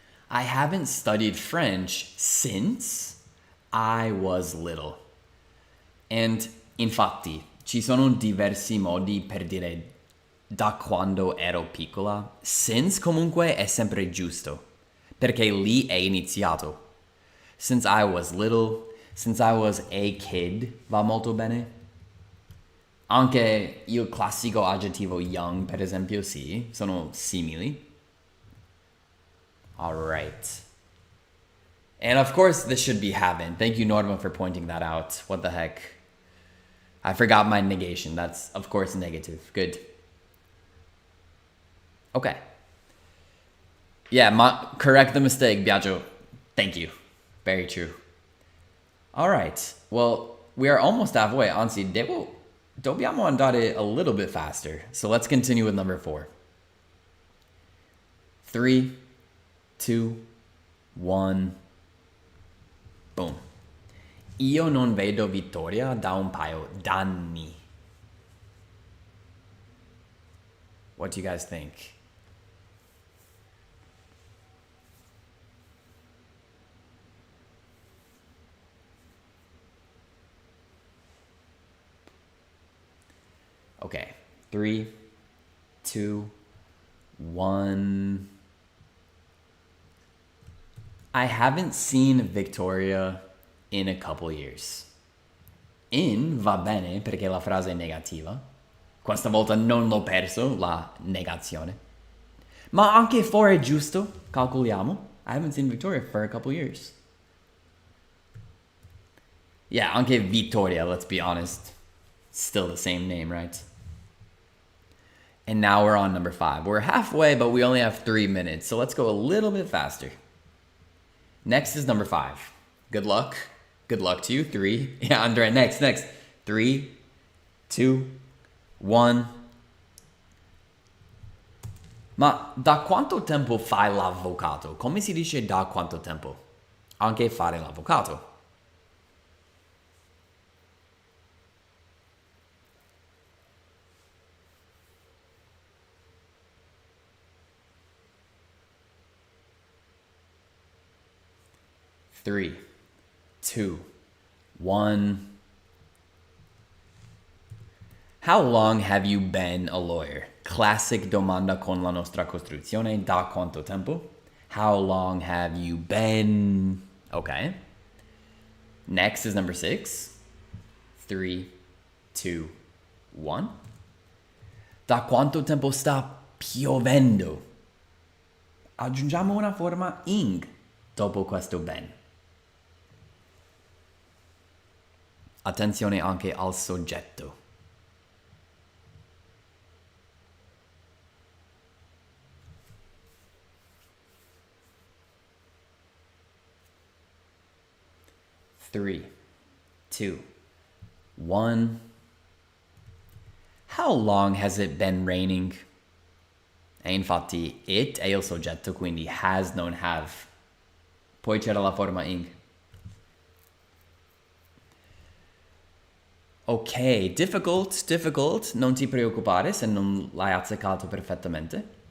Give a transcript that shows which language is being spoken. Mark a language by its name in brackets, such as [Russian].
[English] I haven't studied French since I was little. [Italian] And infatti, ci sono diversi modi per dire da quando ero piccola. Since comunque è sempre giusto, perché lì è iniziato. [English] Since I was little, since I was a kid, [Italian] va molto bene. Anche il classico aggettivo young, per esempio, sì, sono simili. [English] All right. And of course, this should be haven't. Thank you, Norma, for pointing that out. What the heck? I forgot my negation. That's, of course, negative. Good. Okay. Yeah, correct the mistake, Biagio. Thank you. Very true. All right. Well, we are almost halfway. [Italian] Anzi, dobbiamo andare [English] a little bit faster. So let's continue with number 4. 3, 2, 1. Boom. [Italian] Io non vedo Vittoria da un paio d'anni. [English] What do you guys think? Okay. 3, 2, 1. I haven't seen Victoria in a couple years. [Italian] In va bene perché la frase è negativa. Questa volta non l'ho perso, la negazione. Ma anche for è giusto, calcoliamo. [English] I haven't seen Victoria for a couple years. Yeah, anche Vittoria, let's be honest. Still the same name, right? And now we're on number 5. We're halfway, but we only have 3 minutes, so let's go a little bit faster. Next is number 5. Good luck. Good luck to you. 3. Yeah, Andrea, next. 3, 2, 1. [Italian] Ma da quanto tempo fai l'avvocato? Come si dice da quanto tempo? Anche fare l'avvocato. [English] Three, 2, 1. How long have you been a lawyer? [Italian] Classic domanda con la nostra costruzione. Da quanto tempo? [English] How long have you been? Okay. Next is number 6. 3, 2, 1. [Italian] Da quanto tempo sta piovendo? Aggiungiamo una forma ing dopo questo ben. Attenzione anche al soggetto. [English] Three, 2, 1. How long has it been raining? [Italian] E infatti it è il soggetto, quindi has non have. Poi c'era la forma ing. Ok, difficult, non ti preoccupare se non l'hai azzeccato perfettamente.